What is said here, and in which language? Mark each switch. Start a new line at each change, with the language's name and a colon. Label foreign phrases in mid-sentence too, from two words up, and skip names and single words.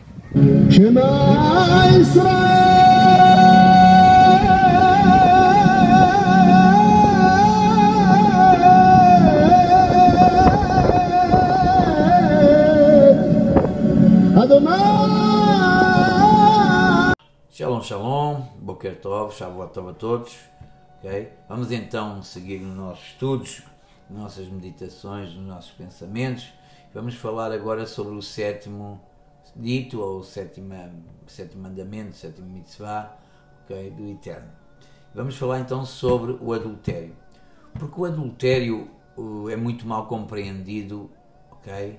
Hebrew: שמע ישראל אדוני. שלום, שלום, בוקר טוב, שבועות טוב
Portuguese: a todos.
Hebrew: Okay?
Portuguese: Vamos então seguir nos nossos estudos, nas nossas meditações, nos nossos pensamentos. Vamos falar agora sobre o sétimo dito, ou o sétimo mandamento, o sétimo mitzvah, okay, do Eterno. Vamos falar então sobre o adultério. Porque o adultério é muito mal compreendido, okay?